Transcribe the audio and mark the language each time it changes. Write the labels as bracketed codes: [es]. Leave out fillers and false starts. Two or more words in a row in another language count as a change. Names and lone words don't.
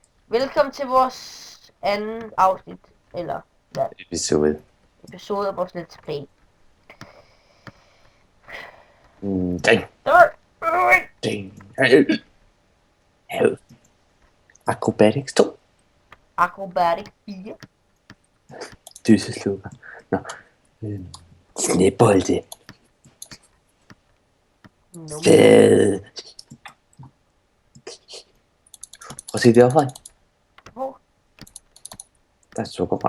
[da] Velkommen til vores anden afsnit, eller hvad? Episode af vores [en] Let's Play. [da] Ding. Acrobatics 2. Acrobatic 4. Dyseslukker. Nå. Snebolde. Fed. Prøv at se det opad. Hvor? Der er sukker fra.